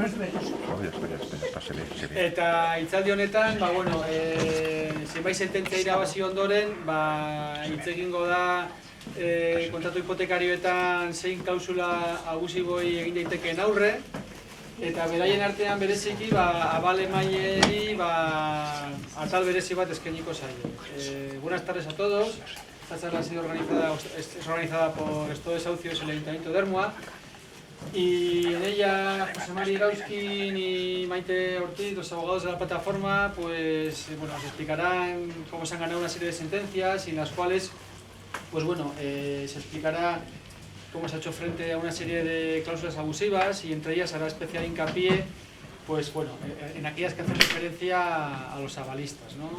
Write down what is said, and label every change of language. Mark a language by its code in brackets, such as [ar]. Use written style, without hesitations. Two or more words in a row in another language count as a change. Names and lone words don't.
[eu] Eta hitzaldi honetan, zenbait sententzia irabazi ondoren, hitz egingo da kontratu hipotekarioetan zein klausula abusiboi egin daitekeen aurre, eta beraien artean bereziki abal emaileri atal berezi bat eskainiko zaio. [es] Buenas tardes a todos. Esta charla ha sido organizada por Esto Desahucios en el Ayuntamiento de Ermua, y en ella José Mari Irauskin y Maite Ortiz, los abogados de la plataforma, pues nos explicarán cómo se han ganado una serie de sentencias y en las cuales se explicará cómo se ha hecho frente a una serie de cláusulas abusivas, y entre ellas hará especial hincapié en aquellas que hacen referencia a los avalistas, ¿no?